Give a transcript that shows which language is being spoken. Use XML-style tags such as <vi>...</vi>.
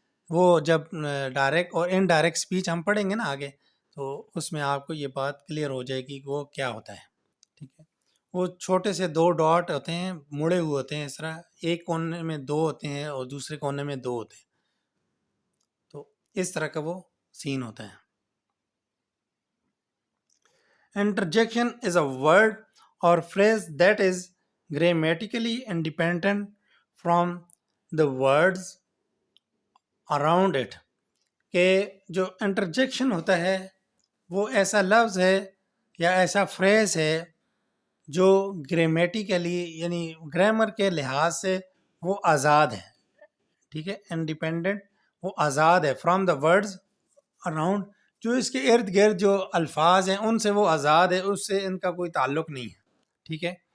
<ur>وہ جب ڈائریکٹ اور ان ڈائریکٹ سپیچ ہم پڑھیں گے نا آگے، تو اس میں آپ کو یہ بات کلیئر ہو جائے گی کہ وہ کیا ہوتا ہے، ٹھیک ہے. وہ چھوٹے سے دو ڈاٹ ہوتے ہیں، مڑے ہوئے ہوتے ہیں، اس طرح ایک کونے میں دو ہوتے ہیں اور دوسرے کونے میں دو ہوتے ہیں، تو اس طرح کا وہ سین ہوتا ہے.</ur> <en>Interjection is a word or phrase that is grammatically independent from the words around it.</en> <ur>کہ جو انٹرجیکشن ہوتا ہے وہ ایسا لفظ ہے یا ایسا فریز ہے جو گرامیٹیکلی یعنی گرامر کے لحاظ سے وہ آزاد ہے، ٹھیک ہے. انڈیپینڈنٹ، وہ آزاد ہے</ur> <en>from the words around,</en> <ur>جو اس کے ارد گرد جو الفاظ ہیں ان سے وہ آزاد ہے، اس سے ان کا کوئی تعلق نہیں ہے، ٹھیک ہے.</ur>